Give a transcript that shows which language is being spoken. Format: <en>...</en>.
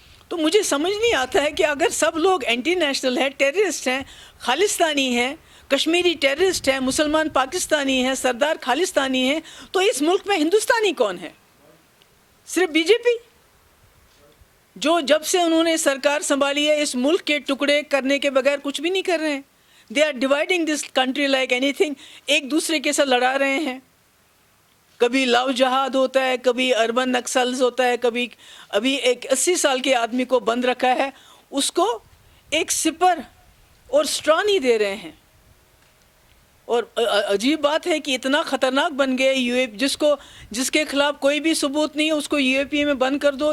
<ur>تو مجھے سمجھ نہیں آتا ہے کہ اگر سب لوگ اینٹی نیشنل ہیں، ٹیررسٹ ہیں، خالستانی ہیں، کشمیری ٹیررسٹ ہیں، مسلمان پاکستانی ہیں، سردار خالستانی ہیں، تو اس ملک میں ہندوستانی کون ہے؟ صرف بی جے پی، جو جب سے انہوں نے سرکار سنبھالی ہے اس ملک کے ٹکڑے کرنے کے بغیر کچھ بھی نہیں کر رہے ہیں.</ur> <en>They are dividing this country like anything.</en> <ur>ایک دوسرے کے ساتھ لڑا رہے ہیں. کبھی لو جہاد ہوتا ہے، کبھی اربن نکسلز ہوتا ہے، کبھی ابھی ایک 80 سال کے آدمی کو بند رکھا ہے، اس کو ایک سپر اور سٹرا نہیں دے رہے ہیں. اور عجیب بات ہے کہ اتنا خطرناک بن گئے جس کے خلاف کوئی بھی ثبوت نہیں ہے اس کو یو اے پی اے میں بند کر دو.</ur>